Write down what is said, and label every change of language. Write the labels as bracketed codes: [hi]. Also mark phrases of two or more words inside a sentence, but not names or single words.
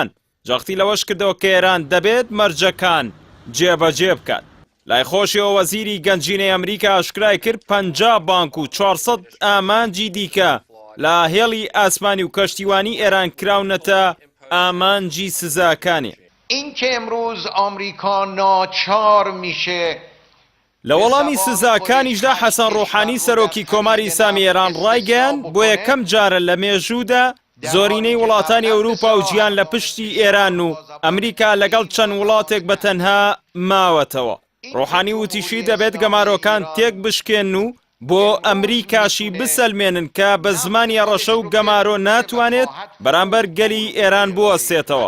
[ckb] جەختی لەوەش کردەوە کە ئێران دەبێت مەرجەکان جێبەجێ بکات. لای خۆشیەوە وەزیری گەنجینەی ئەمریکا ئاشکرای کرد 50 بانک و 400 ئامانجی دیکە لە هێڵی ئاسمانی و کەشتیوانی ئێران کراونەتە ئامانجی سزاکانی. [fa] این که امروز آمریکا ناچار میشه [ckb] لە وەڵامی سزاکانیشدا حەسەن ڕوحانی سەرۆکی کۆماری ئیسلامی ئێران ڕایگەیان بۆ یەکەم جارە لە مێژوودا زۆرینەی وڵاتانی ئەوروپا و جیان لە پشتی ئێران و ئەمریکا لەگەڵ چەند وڵاتێک بەتەنها ماوەتەوە. ڕوحانی وتیشی دەبێت گەمارۆکان تێک بشکێن و بۆ ئەمریکاشی بسەلمێنن کە بە زمانی ڕەشە و گەمارۆ ناتوانێت بەرامبەر گەلی ئێران بوەستێتەوە.